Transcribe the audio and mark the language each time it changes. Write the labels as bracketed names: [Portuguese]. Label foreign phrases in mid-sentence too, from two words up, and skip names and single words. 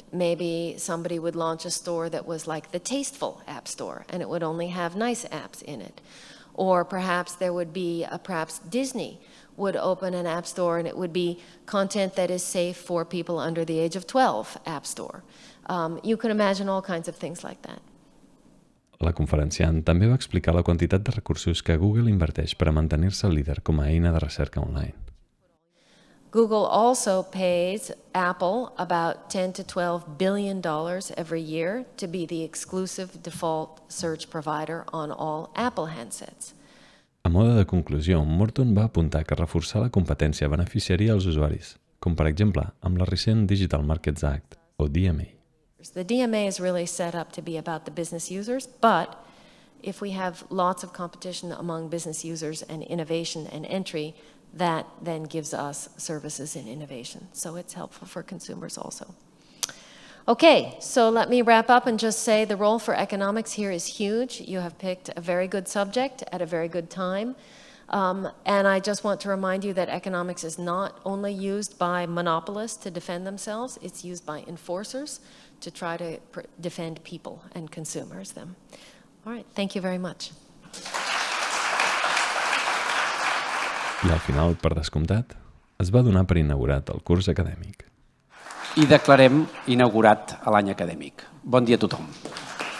[English] Maybe somebody would launch a store that was like the Tasteful App Store, and it would only have nice apps in it. Or perhaps there would be, perhaps Disney would open an app store, and it would be content that is safe for people under the age of 12 app store. You can imagine all kinds of things like that. [Catalan] La conferenciant també va explicar la quantitat de recursos que Google inverteix per a mantenir-se líder com a eina de recerca online. [English] Google also pays Apple about $10 to $12 billion every year to be the exclusive default search provider on all Apple handsets. [Catalan] A mode de conclusió, Morton va apuntar que reforçar la competència beneficiaria els usuaris, com per exemple amb la recent Digital Markets Act, o DMA. [English] The DMA is really set up to be about the business users, but if we have lots of competition among business users and innovation and entry, that then gives us services in innovation. So it's helpful for consumers also. Okay, so let me wrap up and just say the role for economics here is huge. You have picked a very good subject at a very good time. And I just want to remind you that economics is not only used by monopolists to defend themselves, it's used by enforcers to try to defend people and consumers them. All right, thank you very much. [Catalan] I al final, per descomptat, es va donar per inaugurat el curs acadèmic. I declarem inaugurat l'any acadèmic. Bon dia a tothom.